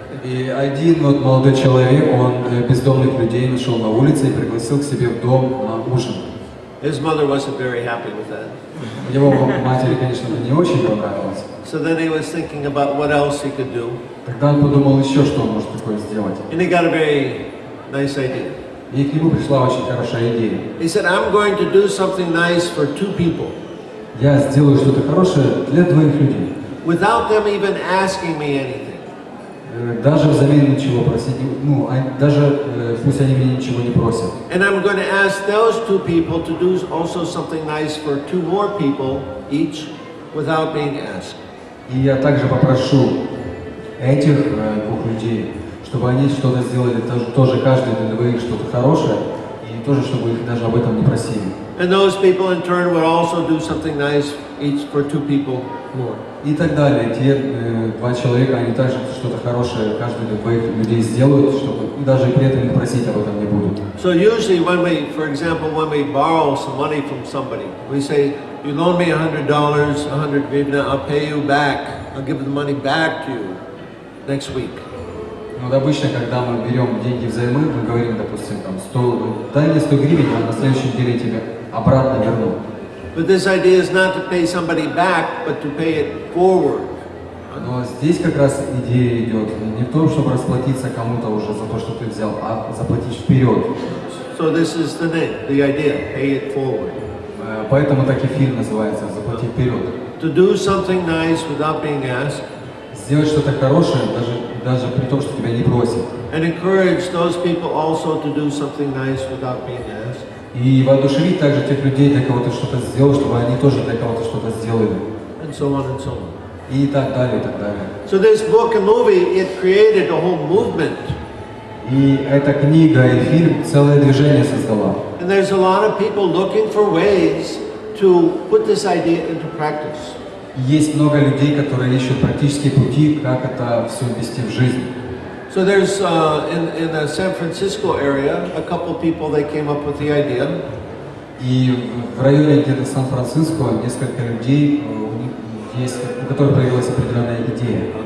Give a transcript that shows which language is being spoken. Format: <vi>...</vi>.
<ru>И один молодой человек, он бездомных людей нашел на улице и пригласил к себе в дом на ужин.</ru> <en>His mother wasn't very happy with that.</en> <ru>Его матери, конечно, это не очень понравилось.</ru> <en>So then he was thinking about what else he could do.</en> <ru>Тогда он подумал еще, что он может такое сделать.</ru> <en>And he got a very nice idea.</en> <ru>И к нему пришла очень хорошая идея.</ru> <en>He said, I'm going to do something nice for two people.</en> <ru>Я сделаю что-то хорошее для двоих людей.</ru> <en>Without them even asking me anything.</en> <ru>Даже взамен ничего просить, ну, даже пусть они меня ничего не просят.</ru> <en>And I'm going to ask those two people to do also something nice for two more people each without being asked.</en> <ru>И я также попрошу этих двух людей, чтобы они что-то сделали, тоже каждый для двоих что-то хорошее, и тоже, чтобы их даже об этом не просили.</ru> <en>And those people in turn would also do something nice each for two people more.</en> <ru>И так далее. Те два человека, они также что-то хорошее каждый для двоих людей сделают, чтобы и даже при этом не просить об этом не будут.</ru> <en>So usually when we, for example, when we borrow some money from somebody, we say, you loan me $100, 100 grivna, I'll pay you back. I'll give the money back to you next week.</en> <ru>Вот обычно, когда мы берем деньги взаймы, мы говорим, допустим, там, дай мне 100 гривен, а на следующей неделе тебе обратно верну.</ru> <en>But this idea is not to pay somebody back, but to pay it forward.</en> <ru>Но здесь как раз идея идет не в том, чтобы расплатиться кому-то уже за то, что ты взял, а заплатить вперед.</ru> <en>So this is the name, the idea, pay it forward.</en> <ru>Поэтому так эфир называется «Заплати вперед».</ru> <en>To do something nice without being asked.</en> <ru>Сделать что-то хорошее, даже при том, что тебя не просят.</ru> <en>And encourage those people also to do something nice without being asked.</en> <ru>И воодушевить также тех людей, для кого ты что-то сделал, чтобы они тоже для кого-то что-то сделали.</ru> <en>And so on and so on.</en> <ru>И так далее, и так далее.</ru> <en>So this book and movie, it created a whole movement.</en> <ru>И эта книга и фильм целое движение создала.</ru> <en>And there's a lot of people looking for ways to put this idea into practice.</en> <ru>Есть много людей, которые ищут практические пути, как это все ввести в жизнь.</ru> <en>So there's in the San Francisco area, a couple people they came up with the idea.</en> <ru>И в районе где-то Сан-Франциско несколько людей, у них есть, у которых появилась определенная идея.</ru>